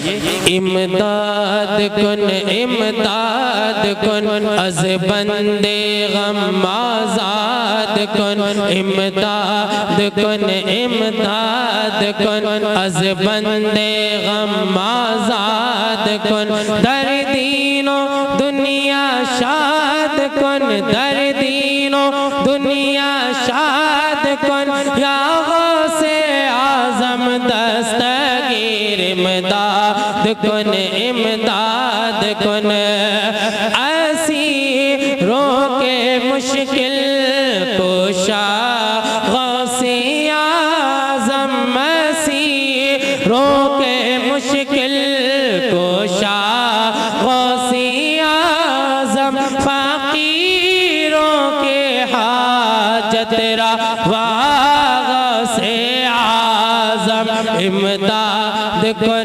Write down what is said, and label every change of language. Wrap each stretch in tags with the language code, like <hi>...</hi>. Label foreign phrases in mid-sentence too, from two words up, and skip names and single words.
<fa>امداد کن از بند غم آزاد کن، امداد کن از بند غم آزاد کن، دردینو دنیا شاد کن، دردینو دنیا شاد کن, یا غوث اعظم دستگیر امداد کن</fa> <ur>اسیروں کے مشکل کشا غوث اعظم، اسیروں کے مشکل کشا غوث اعظم، فقیروں کے حاجت روا غوث اعظم</ur> <fa>امداد کن.</fa>